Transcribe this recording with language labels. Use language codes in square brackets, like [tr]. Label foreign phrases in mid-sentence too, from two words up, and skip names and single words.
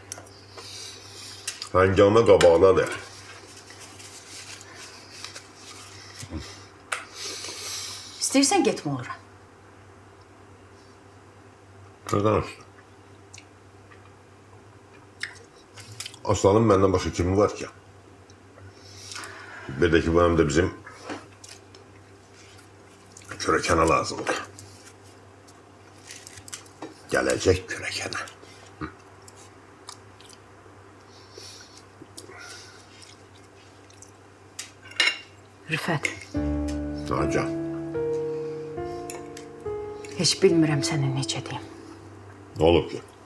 [az] Həngamə qabağınadır. İstəyirsən getmə ora. Nədən Aslan? Aslanın məndən başqa kimi var ki? Bir de ki bu hem de bizim kürekana lazımdı. Gelecek kürekana. Rüfət, Nacan, heç bilmirəm sənə necə deyim. ne olub ki?